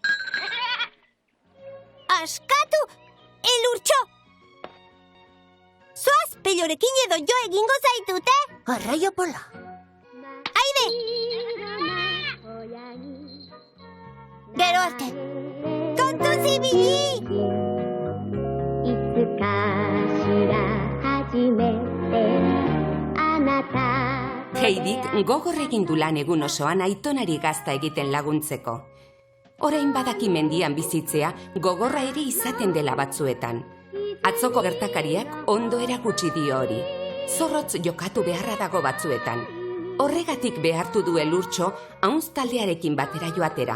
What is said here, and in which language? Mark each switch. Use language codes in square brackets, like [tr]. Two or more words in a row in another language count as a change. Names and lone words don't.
[eu] Askatu, elurtxo! Zoaz, Pellorekin edo jo egingo zaitute? Arraio pola. Aide! Gero arte. Kontu zibili! [ja] いつかしら初めてあなた [eu] Heidik gogor egin du lan egun osoan Aitonari gazta egiten laguntzeko. Orain badaki mendian bizitzea gogorra ere izaten dela batzuetan. Atzoko gertakariak ondo erakutsi dio hori. Zorrotz jokatu beharra dago batzuetan. Horregatik behartu du Elurtxo hauntz taldearekin batera joatera.